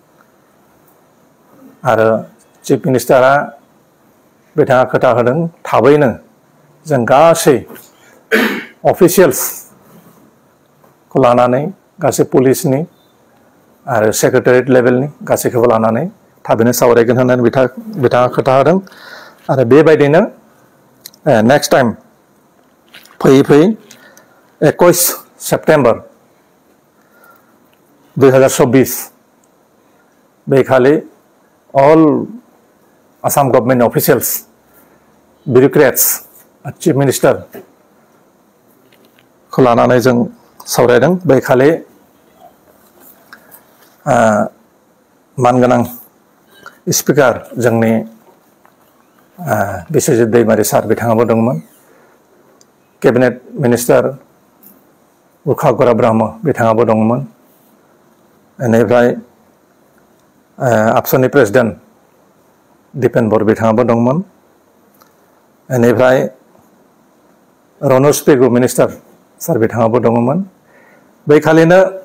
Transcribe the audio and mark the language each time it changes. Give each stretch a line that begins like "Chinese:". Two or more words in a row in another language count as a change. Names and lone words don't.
Bodo: आरो
English: chief minister
Bodo: बिथाङा खोथा होदों थाबैनो जों गासै अफिसियल्स को लानानै गासै पुलिसनि आरो
English: secretariat level
Bodo: गासैखौबो लानानै थाबैनो सावरायगोन होननानै बिथाङा खोथा होदों आरो बेबायदिनो
English: next time
Bodo: फैयै फैयै 21 सेप्टेम्बर
English: 2024 बेखालि all Assam government officials, bureaucrats, chief minister
Bodo: खौ लानानै जों सावरायदों बेखालि मानगोनां स्पिकार जोंनि बिस्वजित दैमारी सार बिथाङाबो दंमोन
English: cabinet minister
Bodo: उखा गरा ब्रह्म बिथाङाबो दंमोन बेनिफ्राय आबसुनि प्रेसिडेन्ट दिपेन बर बिथाङाबो दंमोन बेनिफ्राय रनज पेगु मिनिस्टार सार बिथाङाबो दंमोन बेखालिनो